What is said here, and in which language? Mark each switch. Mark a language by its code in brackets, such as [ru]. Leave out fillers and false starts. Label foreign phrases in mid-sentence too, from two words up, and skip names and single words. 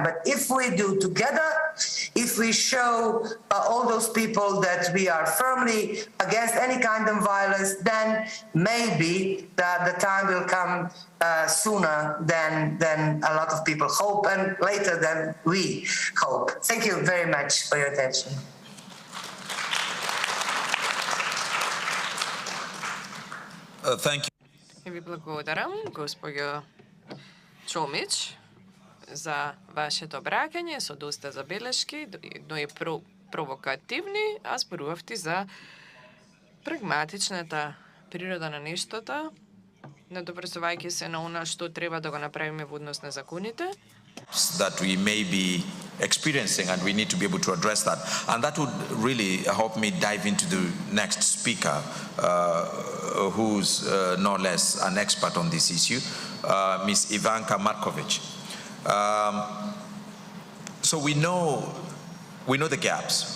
[en] But if we do together, if we show all those people that we are firmly against any kind of violence, then maybe the time will come sooner than a lot of people hope and later than we hope. Thank you very much for your attention. Thank you. [mk] Ви благодарам, госпоѓо Чомич, за вашето обраќање со доста забелешки, но и провокативни, а зборувавте за прагматичната природа на нештото, надоврзувајќи се на она што треба да го направиме во однос на законите. [en] That we may be experiencing, and we need to be able to address that. And that would really help me dive into the next speaker, who's no less an expert on this issue, Ms. Ivanka Markovic. So we know the gaps.